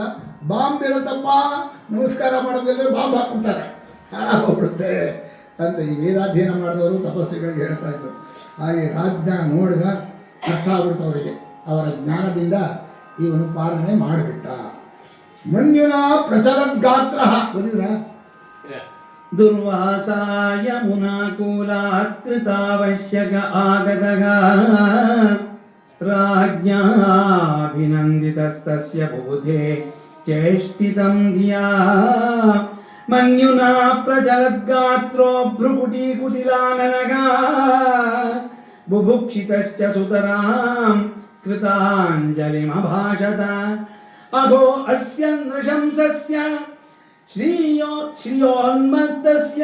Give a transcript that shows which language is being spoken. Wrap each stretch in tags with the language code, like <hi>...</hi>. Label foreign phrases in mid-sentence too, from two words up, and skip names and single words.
<kn>ಬಾಂಬ್ ಇರುತ್ತಪ್ಪ, ನಮಸ್ಕಾರ ಮಾಡೋದಿಲ್ಲ ಬಾಂಬ್ ಹಾಕ್ಬಿಡ್ತಾರೆ, ಹಾಳಾಗೋಗ್ಬಿಡುತ್ತೆ ಅಂತ ಈ ವೇದಾಧ್ಯಯನ ಮಾಡಿದವರು ತಪಸ್ಸುಗಳಿಗೆ ಹೇಳ್ತಾ ಇದ್ರು. ಹಾಗೆ ರಾಜ್ಯ ನೋಡಿದ ಅರ್ಥ ಆಗ್ಬಿಡ್ತು ಅವರಿಗೆ. ಅವರ ಜ್ಞಾನದಿಂದ ಇವನು ಪಾಲನೆ ಮಾಡಿಬಿಟ್ಟ.</kn> <sa>ಮನ್ಯುನ ಪ್ರಚಲದ್ ಗಾತ್ರ ಬಂದಿದ್ರ ದುರ್ವಾಸಾಯ ಮುನಾಕೂಲಾತ್ ಕೃತಾವಶ್ಯಕ ಆಗತಃ ರಾಜ್ಞಾಭಿನಂದಿತಸ್ತಸ್ಯ ಬುಧೇ ಚೇಷ್ಟಿತಂ ಧಿಯಾ ಮನ್ಯುನಾ ಪ್ರಚಲದ್ಗಾತ್ರೋ ಭ್ರುಕುಟೀಕುಟಿಲಾನನಗ ಬುಭುಕ್ಷಿತಶ್ಚ ಸುತರಾಂ ಕೃತಾಂಜಲಿಮಭಾಷತ ಅಘೋ ಅಸ್ಯ ನೃಶಂಸಸ್ಯ ಶ್ರಿಯೋನ್ಮತ್ತಸ್ಯ</sa>